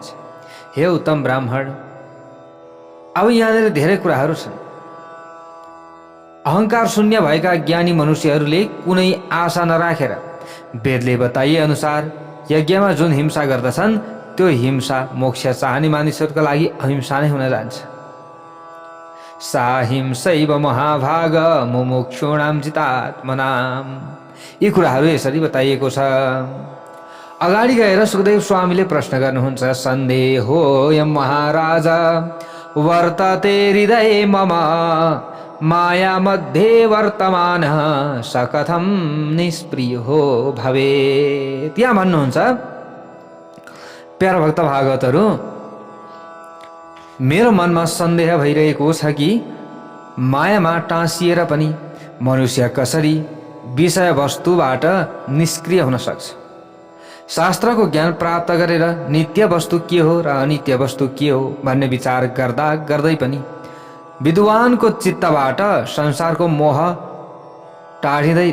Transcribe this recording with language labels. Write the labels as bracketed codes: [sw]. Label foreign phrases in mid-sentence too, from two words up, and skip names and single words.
[ne] हे उत्तम ब्राह्मण, अब यहाँनिर धेरै कुराहरू छन्। अहङ्कार शून्य भएका ज्ञानी मनुष्यहरूले कुनै आशा नराखेर वेदले बताइए अनुसार यज्ञमा जुन हिंसा गर्दछन् त्यो हिंसा मोक्ष चाहने मानिसहरूका लागि अहिंसा नै हुन जान्छ। [sa] सा हिंसैव महाभाग मुमुक्षूणाम जितात्मनाम। [ne] यी कुराहरू यसरी बताइएको छ। अगाडि गएर सुखदेव स्वामीले प्रश्न गर्नुहुन्छ, [sa] सन्देहोऽयं महाराज वर्तते हृदये मम माया मध्ये वर्तमान स कथं निष्प्रियो भवेत्। [ne] यहाँ भन्नुहुन्छ प्यारा भक्त भागवतहरू, मेरो मनमा सन्देह भइरहेको छ कि मायामा टाँसिएर पनि मनुष्य कसरी विषय वस्तुबाट निष्क्रिय हुन सक्छ। शास्त्रको ज्ञान प्राप्त गरेर नित्य वस्तु के हो र अनित्य वस्तु के हो भन्ने विचार गर्दा गर्दै पनि विद्वानको चित्तबाट संसारको मोह टाढिँदैन।